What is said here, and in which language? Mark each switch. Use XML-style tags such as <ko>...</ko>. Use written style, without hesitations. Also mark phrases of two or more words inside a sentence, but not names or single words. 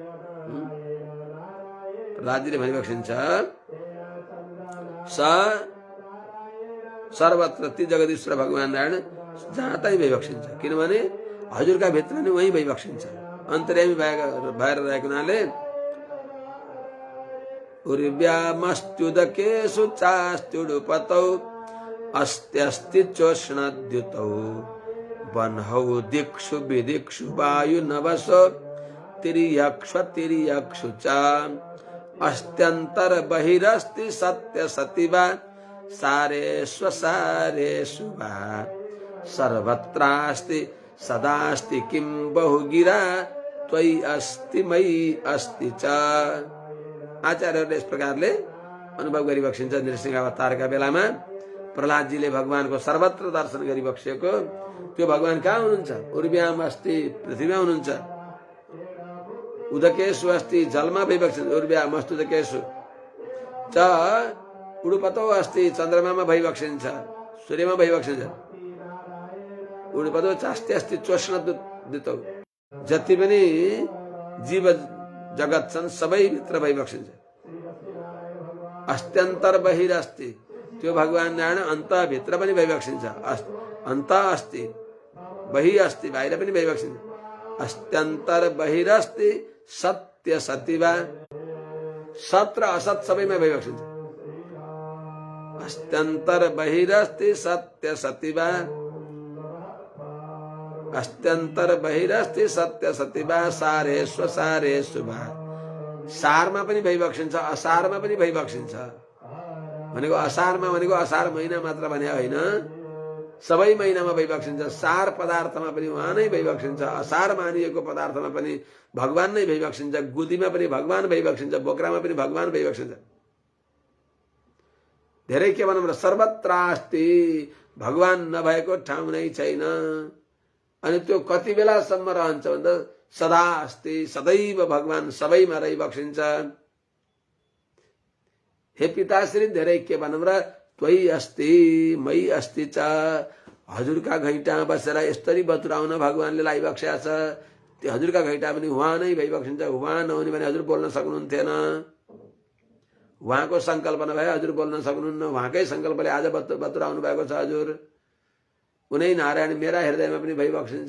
<ne>प्रहलादजीले भनिबक्सिन्छ, सर्वत्र ती जगदीश्वर भगवान नारायण जहाँ तै भइबक्सिन्छ। किनभने हजुरका भित्र नै वहीँ भइबक्सिन्छ, अन्तर्यामी भएर रहेको हुनाले</ne> <sa>उर्व्यामस्त्युदकेषु चास्त्युडुपतौ अस्त्यस्ति चोष्णद्युतौ वह्नौ दिक्षु विदिक्षु वायुनवसो तिर्यक्षु च अस्त्यंतर बहिरस्ति सत्य सतिवा सारेषु वा सर्वत्रास्ति सदास्ति किं बहुगिरा त्वयि अस्ति मयि अस्ति च।</sa> <ne>आचार्यहरूले यस प्रकारले अनुभव गरिबक्सिन्छ। नृसिंह अवतारका बेलामा प्रहलादजीले भगवानको सर्वत्र दर्शन गरिबक्सेको त्यो भगवान कहाँ हुनुहुन्छ?</ne> <sa>उर्व्याम अस्ति,</sa> <ne>पृथ्वीमा हुनुहुन्छ।</ne> <sa>उदकेषु अस्ति,</sa> <ne>जलमा भइबक्सिन्छ।</ne> <sa>उर्व्याम अस्ति उदकेषु च उडुपतौ अस्ति,</sa> <ne>चन्द्रमामा भइबक्सिन्छ, सूर्यमा भइबक्सिन्छ।</ne> <sa>उडुपतौ चास्ति अस्ति चोष्णद्युतौ,</sa> <ne>जति पनि जीव जगत छन् सबै भित्र भइबक्सिन्छ।</ne> <sa>अस्त्यन्तर बहिरस्ति,</sa> <ne>त्यो भगवान नारायण अन्त भित्र पनि भइबक्सिन्छ।</ne> <sa>अन्त अस्ति, बहि अस्ति,</sa> <ne>बाहिर पनि भइबक्सिन्छ।</ne> <sa>अस्त्यन्तर बहिरस्ति सत्य सतिवा,</sa> <ne>सत र असत सबैमा भइबक्सिन्छ।</ne> <sa>अस्त्यन्तर बहिरस्ति सत्य सतिवा, अस्त्यन्तर बहिरस्ति सत्य सतिवा सारेषु वा।</sa> <ne>सारमा पनि भइबक्सिन्छ, असारमा पनि भइबक्सिन्छ। भनेको असारमा भनेको असार महिना मात्र भने होइन, सबै महिनामा भइबक्सिन्छ। सार पदार्थमा पनि उहाँ नै भइबक्सिन्छ, असार मानिएको पदार्थमा पनि भगवान नै भइबक्सिन्छ। गुदीमा पनि भगवान भइबक्सिन्छ, बोक्रामा पनि भगवान भइबक्सिन्छ। धेरै के भनौँ र,</ne> <sa>सर्वत्र अस्ति,</sa> <ne>भगवान नभएको ठाउँ नै छैन। अनि त्यो कति बेलासम्म रहन्छ भन्दा</ne> <sa>सदा अस्ति,</sa> <ne>सदैव भगवान सबैमा रहिबक्सिन्छ। हे पिताश्री, धेरै के भनौँ र,</ne> <sa>त्वयि अस्ति मयि अस्ति च।</sa> <ne>हजुरका घैँटा बसेर यसरी बतुराउन भगवानले लाइबक्सेका छ। त्यो हजुरका घैँटा पनि उहाँ नै भइबक्सिन्छ। उहाँ नहुने भने हजुर बोल्न सक्नुहुन्थेन। उहाँको सङ्कल्पना भए हजुर बोल्न सक्नुहुन्न। उहाँकै सङ्कल्पले आज बतुराउनु भएको छ हजुर। उनै नारायण मेरा हृदयमा पनि भइबक्सिन्छ।</ne>